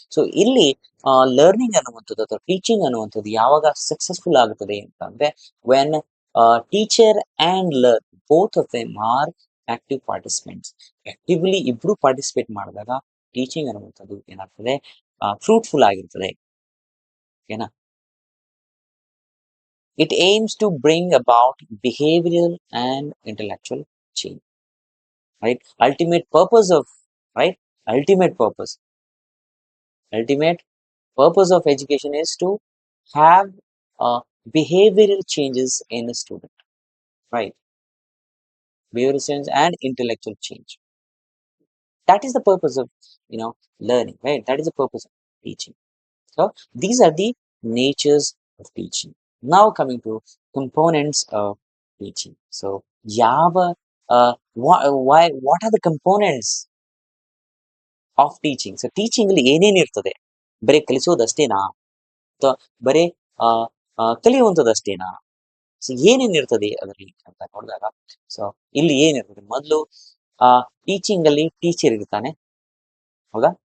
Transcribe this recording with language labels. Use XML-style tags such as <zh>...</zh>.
<kn>So ಇಲ್ಲಿ learning ಅನ್ನುವಂಥದ್ದು ಅಥವಾ ಟೀಚಿಂಗ್ ಅನ್ನುವಂಥದ್ದು ಯಾವಾಗ ಸಕ್ಸಸ್ಫುಲ್ ಆಗುತ್ತದೆ ಅಂತಂದ್ರೆ</kn> <en>When teacher and learn both of them are active participants.</en> <kn>Actively ಇಬ್ರು ಪಾರ್ಟಿಸಿಪೇಟ್ ಮಾಡಿದಾಗ ಟೀಚಿಂಗ್ ಅನ್ನುವಂಥದ್ದು ಏನಾಗ್ತದೆ, ಫ್ರೂಟ್ಫುಲ್ ಆಗಿರ್ತದೆ. ಓಕೆನಾ?</kn> <en>It aims to bring about behavioral and intellectual change. Right? Right? Ultimate purpose. Ultimate purpose of education is to have behavioral changes in a student. Right? Behavioral change and intellectual change. That is the purpose of learning. Right? That is the purpose of teaching. So these are the natures of teaching. Now coming to components of teaching. So Java, what are the components of teaching?</en> <kn>So teaching ಅಲ್ಲಿ ಏನೇನು ಇರ್ತದೆ? ಬರೀ ಕಲಿಸೋದಷ್ಟೇನಾ ಅಥವಾ ಬರೀ ಕಲಿಯುವಂಥದ್ದಷ್ಟೇನಾ? So ಏನೇನು ಇರ್ತದೆ ಅದರಲ್ಲಿ ಅಂತ ನೋಡಿದಾಗ, ಸೊ ಇಲ್ಲಿ ಏನಿರ್ತದೆ, ಮೊದಲು ಟೀಚಿಂಗ್ ಅಲ್ಲಿ ಟೀಚರ್ ಇರ್ತಾನೆ, ಹೌದಾ?</kn>